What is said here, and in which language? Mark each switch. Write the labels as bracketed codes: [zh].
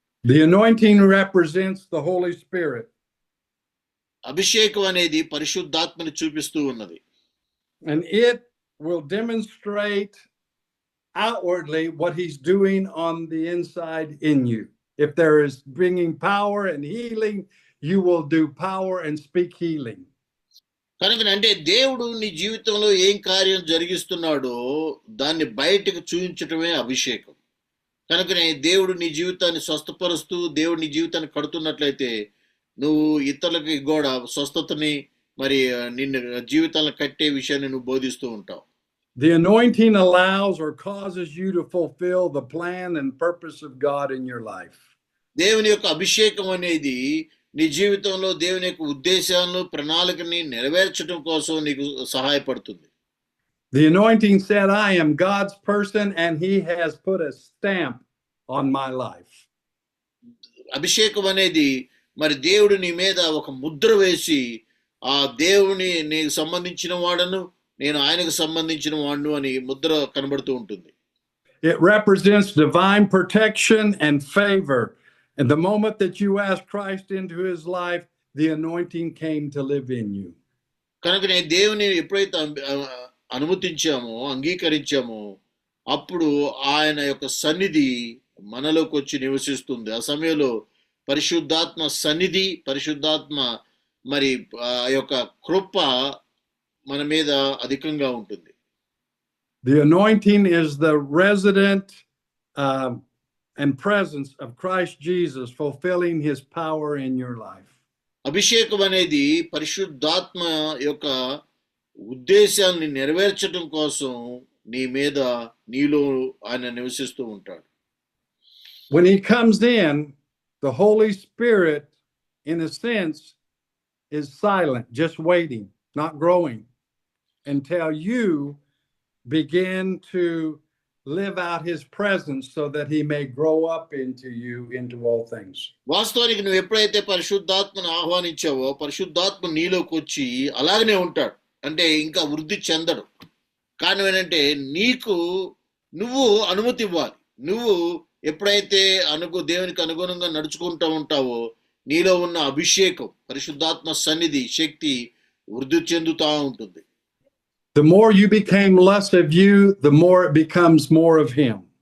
[en] The anointing represents the Holy Spirit. [te] అభిషేకం అనేది పరిశుద్ధాత్మని చూపిస్తూ ఉన్నది. [en] And it will demonstrate outwardly what he's doing on the inside in you. If there is bringing power and healing, you will do power and speak healing. [te] కనుక అంటే దేవుడు నీ జీవితంలో ఏం కార్యం జరిగిస్తున్నాడో దాన్ని బయటకు చూపించటమే అభిషేకం. కనుకనే దేవుడు నీ జీవితాన్ని స్వస్థపరుస్తూ దేవుడు నీ జీవితాన్ని కడుతున్నట్లయితే నువ్వు ఇతరులకి కూడా స్వస్థతని మరి నిన్ను జీవితాలను కట్టే విషయాన్ని నువ్వు బోధిస్తూ ఉంటావు. [en] The anointing allows or causes you to fulfill the plan and purpose of God in your life. [te] దేవుని యొక్క అభిషేకం అనేది నీ జీవితంలో దేవుని యొక్క ఉద్దేశాలను ప్రణాళికని నెరవేర్చడం కోసం నీకు సహాయపడుతుంది. [en] The anointing said, I am God's person and he has put a stamp on my life. [te] అభిషేకం అనేది మరి దేవుడు నీ మీద ఒక ముద్ర వేసి ఆ దేవుని నీకు సంబంధించిన వాడను, నేను ఆయనకు సంబంధించిన వాడును అని ముద్ర కనబడుతూ ఉంటుంది. [en] It represents divine protection and favor. And the moment that you ask Christ into his life, the anointing came to live in you. [te] కనుకనే దేవుని ఎప్పుడైతే అనుమతించామో, అంగీకరించామో, అప్పుడు ఆయన యొక్క సన్నిధి మనలోకి వచ్చి నివసిస్తుంది. ఆ సమయంలో పరిశుద్ధాత్మ సన్నిధి, పరిశుద్ధాత్మ మరి ఆ యొక్క కృప మన మీద అధికంగా ఉంటుంది. [en] The anointing is the resident and presence of Christ Jesus fulfilling his power in your life. [te] అభిషేకం అనేది పరిశుద్ధాత్మ యొక్క ఉద్దేశాన్ని నెరవేర్చడం కోసం నీ మీద, నీలో ఆయన నివసిస్తూ ఉంటాడు. [en] When he comes in, the Holy Spirit, in a sense, is silent, just waiting, not growing, until you begin to live out his presence so that he may grow up into you into all things. [te] వాస్తవానికి నువ్వు ఎప్పుడైతే పరిశుద్ధాత్మను ఆహ్వానించావో, పరిశుద్ధాత్మ నీలోకి వచ్చి అలాగనే ఉంటాడు. అంటే ఇంకా వృద్ధి చెందడు. కానీ ఏంటంటే నువ్వు అనుమతి ఇవ్వాలి. నువ్వు ఎప్పుడైతే దేవునికి అనుగుణంగా నడుచుకుంటూ ఉంటావో, నీలో ఉన్న అభిషేకం, పరిశుద్ధాత్మ సన్నిధి, శక్తి వృద్ధి చెందుతా ఉంటుంది. [en] The more you became less of you, the more it becomes more of him.